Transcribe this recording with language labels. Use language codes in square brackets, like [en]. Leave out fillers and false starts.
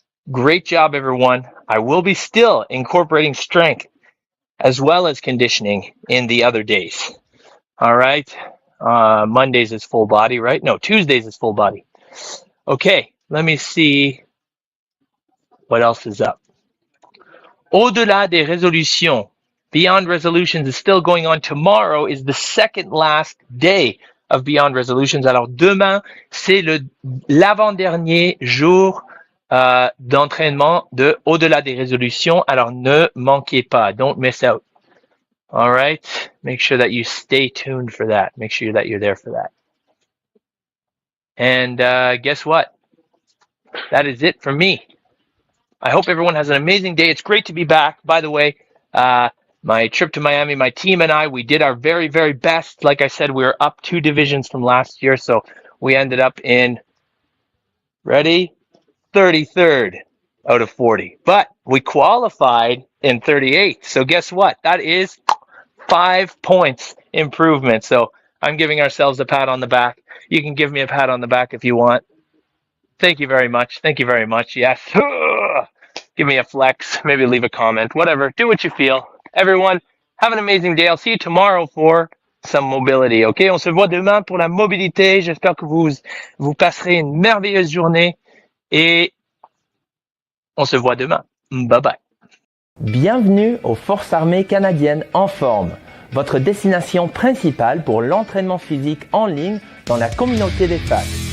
[en] Great job, everyone. I will be still incorporating strength as well as conditioning in the other days. All right. Mondays is full body, right? No, Tuesdays is full body. Okay, let me see what else is up. [fr] Au-delà des résolutions. [en] Beyond Resolutions is still going on. Tomorrow is the second last day of Beyond Resolutions. [fr] Alors demain, c'est l'avant-dernier jour d'entraînement de Au-delà des résolutions. Alors ne manquez pas. [en] Don't miss out. All right. Make sure that you stay tuned for that. Make sure that you're there for that. And guess what? That is it for me. I hope everyone has an amazing day. It's great to be back. By the way, my trip to Miami, my team and I, we did our very, very best. Like I said, we were up 2 divisions from last year. So we ended up in, ready? 33rd out of 40. But we qualified in 38th. So guess what? That is 5 points improvement. So I'm giving ourselves a pat on the back. You can give me a pat on the back if you want. Thank you very much. Thank you very much. Yes. Give me a flex. Maybe leave a comment. Whatever. Do what you feel. Everyone, have an amazing day. I'll see you tomorrow for some mobility. OK? [fr] On se voit demain pour la mobilité. J'espère que vous passerez une merveilleuse journée. Et on se voit demain. Bye bye. Bienvenue aux Forces armées canadiennes en forme, votre destination principale pour l'entraînement physique en ligne dans la communauté des FAC.